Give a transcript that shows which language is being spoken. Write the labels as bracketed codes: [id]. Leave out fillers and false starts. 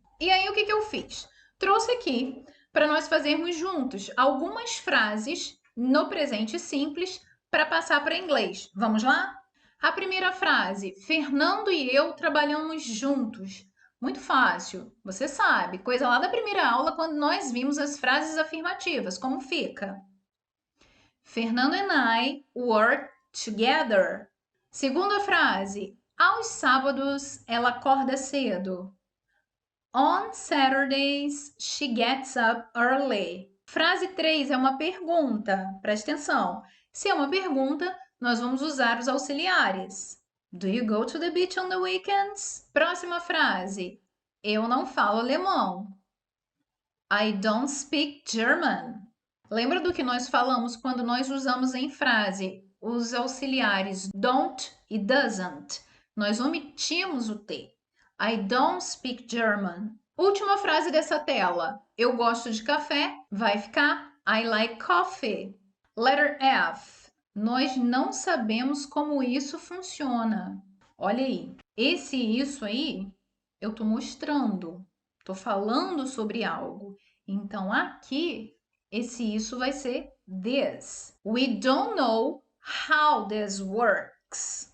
[pt] E aí, o que eu fiz? Trouxe aqui para nós fazermos juntos algumas frases no presente simples para passar para inglês. Vamos lá? A primeira frase: Fernando e eu trabalhamos juntos. Muito fácil, você sabe, coisa lá da primeira aula quando nós vimos as frases afirmativas. Como fica? [en] Fernando and I work together. [pt] Segunda frase: aos sábados ela acorda cedo. [en] On Saturdays she gets up early. [pt] Frase 3 é uma pergunta. Preste atenção. Se é uma pergunta, nós vamos usar os auxiliares. [en] Do you go to the beach on the weekends? [pt] Próxima frase. Eu não falo alemão. [en] I don't speak German. [pt] Lembra do que nós falamos quando nós usamos em frase os auxiliares don't e doesn't? Nós omitimos o T. [en] I don't speak German. [pt] Última frase dessa tela. Eu gosto de café. Vai ficar [en] I like coffee. Letter F. [pt] Nós não sabemos como isso funciona. Olha aí. Esse isso aí eu tô mostrando. Tô falando sobre algo. Então aqui esse isso vai ser this. [en] We don't know how this works.